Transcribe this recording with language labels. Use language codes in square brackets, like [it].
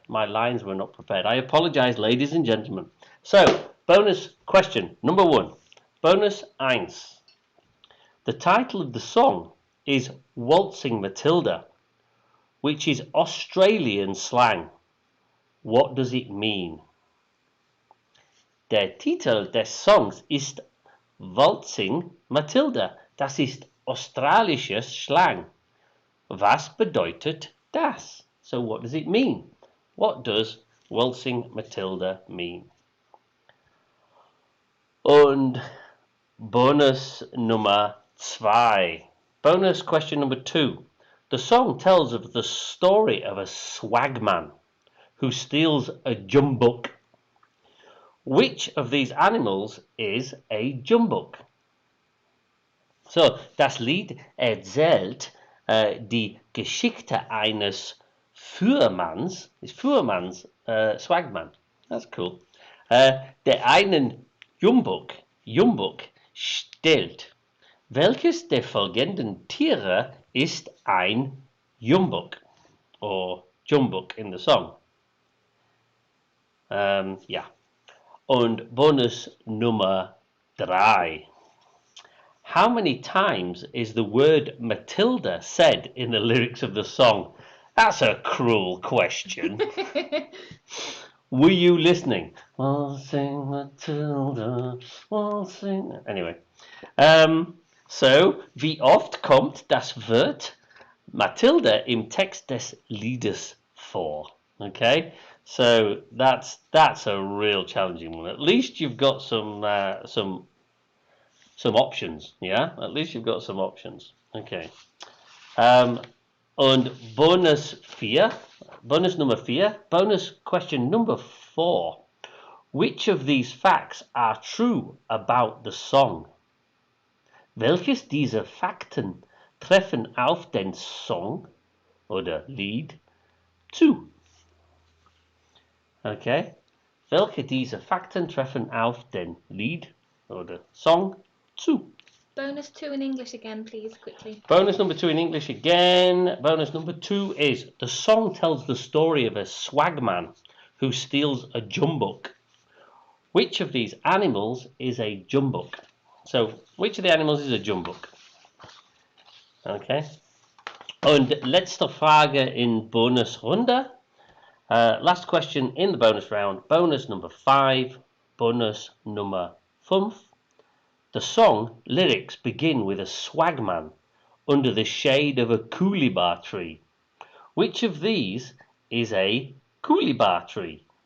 [en] My lines were not prepared. I apologise, ladies and gentlemen. So, bonus question number 1. Bonus 1. The title of the song is Waltzing Matilda, which is Australian slang. What does it mean? [de] Der Titel des Songs ist Waltzing Matilda. Das ist australisches Slang. Was bedeutet das? [en] So what does it mean? What does Waltzing Matilda mean? [de] Und Bonus Nummer 2. [en] Bonus question number 2. The song tells of the story of a swagman who steals a jumbuck. Which of these animals is a jumbuck? [de] So, das Lied erzählt die Geschichte eines Fuhrmanns. Ist Fuhrmanns Swagman? [en] That's cool. [de] Der einen Jumbuck stellt. Welches der folgenden Tiere ist ein Jumbuck? [en] Or Jumbuck in the song. Ja. [de] Und Bonus Nummer 3. [en] How many times is the word Matilda said in the lyrics of the song? That's a cruel question. Were you listening? Waltzing Matilda, waltzing... Anyway. [de] So, wie oft kommt das Wort Matilda im Text des Liedes vor? [en] Okay, so that's a real challenging one. At least you've got some options, yeah? At least you've got some options. Okay. [de] Und Bonus Nummer 4, [en] bonus question number 4. Which of these facts are true about the song? [de] Welches dieser Fakten treffen auf den Song oder Lied zu? Okay. Welche dieser Fakten treffen auf den Lied oder Song zu? [en] Bonus 2 in English again, please, quickly. Bonus number 2 in English again. Bonus number 2 is the song tells the story of a swagman who steals a jumbuck. Which of these animals is a jumbuck? So, which of the animals is a jumbuck? Okay. [de] Und letzte Frage in Bonusrunde. [en] Last question in the bonus round. Bonus number 5. Bonus number 5. The song lyrics begin with a swagman under the shade of a coolibah tree. Which of these is a coolibah tree?